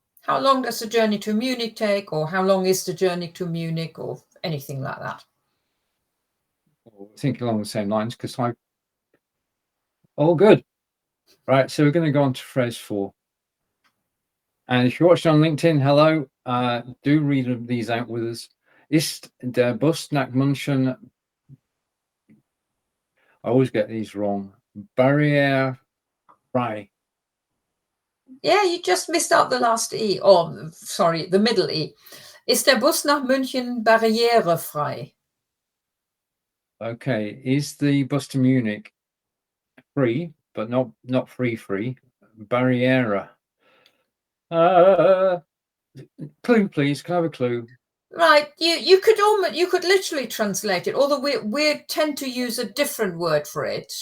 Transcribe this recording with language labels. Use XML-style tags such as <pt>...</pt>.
<en>How long does the journey to Munich take, or how long is the journey to Munich, or anything like that? I think along the same lines, because All good. Right, so we're going to go on to phrase 4. And if you're watching on LinkedIn, hello, do read these out with us.</en> <de>Ist der Bus nach München?</de> <en>I always get these wrong.</en> <de>Barrierefrei.</de> <en>Yeah, you just missed out the last E, or sorry, the middle E.</en> <de>Ist der Bus nach München barrierefrei?</de> <en>Okay, is the bus to Munich free, but not free? Barriera. Clue, please. Can I have a clue? Right, you could literally translate it, although we tend to use a different word for it.</en>